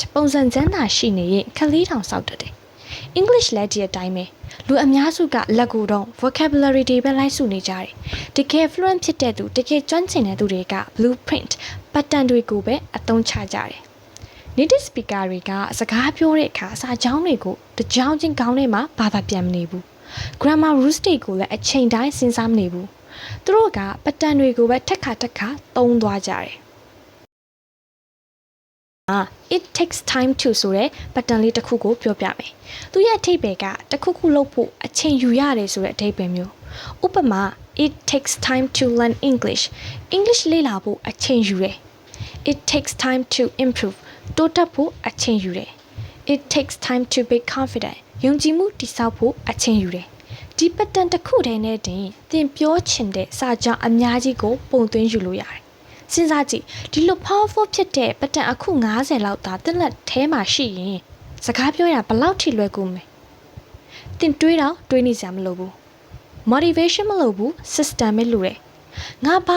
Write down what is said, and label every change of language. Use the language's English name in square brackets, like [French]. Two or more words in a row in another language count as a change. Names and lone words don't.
[Burmese] ပုံစံချမ်းသာရှိနေရင်ခလေးတောင်စောက်တတ်တယ် English လည်းဒီအတိုင်းပဲလူအများစုကလက်ကိုတော့ vocabulary တွေပဲလိုက်စုနေကြတယ်တကယ် fluent ဖြစ်တဲ့သူတကယ်ကျွမ်းကျင်တဲ့သူတွေက [English] blueprint pattern [Burmese] တွေကိုပဲအသုံးချကြတယ် [English] native speaker [Burmese] တွေကစကားပြောတဲ့အခါစာကြောင်းတွေကိုတကြောင်ချင်းခေါင်းထဲမှာဘာသာပြန်မနေဘူး [English] grammar rules [Burmese] တွေကိုလည်းအချိန်တိုင်းစဉ်းစားမနေဘူးသူတို့က pattern တွေကိုပဲထက်ခါသုံးသွားကြတယ် [English] it takes time to [Burmese] ဆိုတဲ့ pattern လေးတစ်ခုကိုပြောပြမယ်။သူရဲ့အဓိပ္ပာယ်ကတစ်ခုခုလုပ်ဖို့အချိန်ယူရတယ်ဆိုတဲ့အဓိပ္ပာယ်မျိုး။ဥပမာ [English] it takes time to learn English [Burmese] လေ့လာဖို့အချိန်ယူတယ်။ [English] it takes time to improve [Burmese] တိုးတက်ဖို့အချိန်ယူတယ်။ [English] it takes time to be confident [Burmese] ယုံကြည်မှုတည်ဆောက်ဖို့အချိန်ယူတယ်။ဒီ pattern တစ်ခုတည်းနဲ့တင်သ င်ပြောချင်တဲ့စာကြောင်းအများကြီးကိုပုံသွင်းယူလို့ရတယ်။စဉ်းစားကြည့်ဒီလို powerful ဖြစ်တဲ့ pattern အခု90လောက်သာတက်လက်ထဲမှာရှိရင်စကားပြောရဘယ်လောက်ထိလွယ်ကူမလဲသင်တွေးနေစရာမလိုဘူး motivation မလိုဘူး system ပဲလိုတယ်ငါဘာ